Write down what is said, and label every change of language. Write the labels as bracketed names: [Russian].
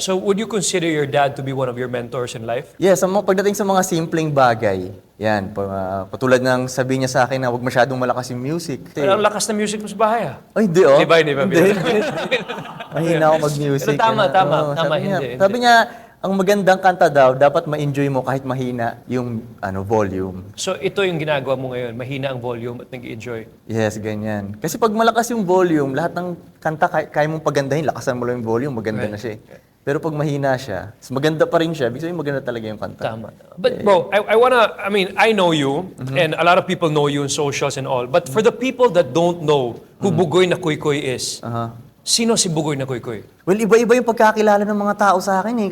[English] So, would you consider your dad to be one of your mentors in life? [Filipino] Yes, pagdating sa mga simpleng bagay, yan, patulad ng sabi niya sa akin na huwag masyadong malakas yung music. Kasi, Ang lakas na music mo sa bahay, ah. ay, hindi, oh. Hindi ba? Mahina ako mag-music. Pero tama, Ano, tama, oo, tama, sabi niya, hindi. Sabi niya, ang magandang kanta daw, dapat ma-enjoy mo kahit mahina yung volume. So, ito yung ginagawa mo ngayon. Mahina ang volume at nag-enjoy. Yes, ganyan. Kasi pag malakas yung volume, lahat ng kanta kaya mong pagandahin, lakasan mo lang yung volume, maganda na siya. Pero pag mahina siya, maganda pa rin siya, ibig sabihin maganda talaga yung kanta. Tama. [English] But bro, I know you, and a lot of people know you in socials and all. But for the people that don't know who Bugoy na Kuy Kuy is, [Filipino] sino si [English] Bugoy na Kuy Kuy? [Filipino] Well, iba-iba yung pagkakilala ng mga tao sa akin eh.